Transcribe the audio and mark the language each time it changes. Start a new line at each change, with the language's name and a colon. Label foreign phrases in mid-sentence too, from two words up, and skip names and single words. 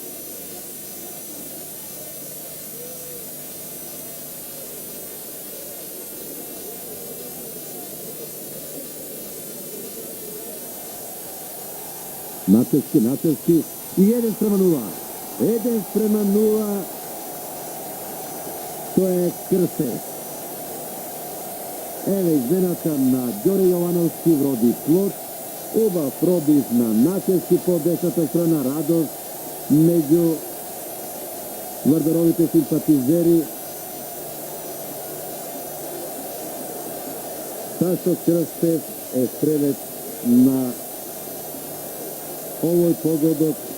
Macedonian: Начевски и 1:0. 1:0. То је Крсте. Еве измената на Ѓоре Јовановски вроди плод. Убав пробив на Начевски по десната страна. Радост меѓу Вардаровите симпатизери. Сашо Крстев е стрелец на овој погодок.